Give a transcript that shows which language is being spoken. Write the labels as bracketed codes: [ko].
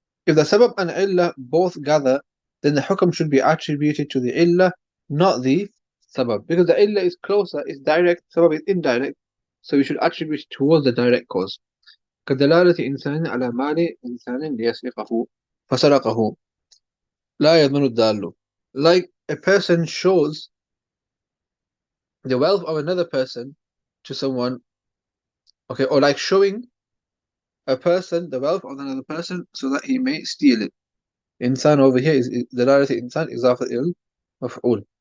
[en] If the sabab and illah both gather, then the hukam should be attributed to the illah, not the sabab. Because the illah is closer, is direct, sabab is indirect, so we should attribute it towards the direct cause. [ar] كدلالة إنسان على مال إنسان ليسرقه فسرقه لا يضمن الدال. [en] Like a person shows the wealth of another person to someone, okay, or like showing a person the wealth of another person so that he may steal it. Insan over here is دلالة insan [ar] إضافة إلى مفعول.